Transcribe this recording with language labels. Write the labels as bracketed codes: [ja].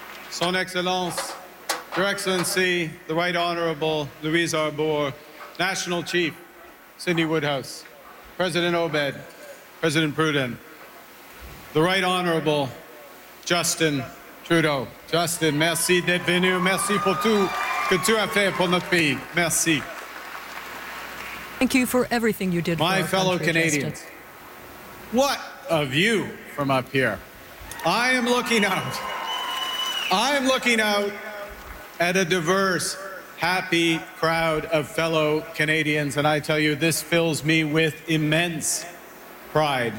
[fr] Son Excellence, [en] Your Excellency, the Right Honorable Louise Arbour, National Chief Cindy Woodhouse, President Obed, President Pruden, the Right Honorable Justin Trudeau. [fr] Justin, merci d'être venu. Merci pour tout que tu as fait pour notre pays. Merci. [en] Thank you for everything you did My for My fellow country, Canadians, Justin. What a view from up here. I am looking out. I'm looking out at a diverse, happy crowd of fellow Canadians, and I tell you, this fills me with immense pride.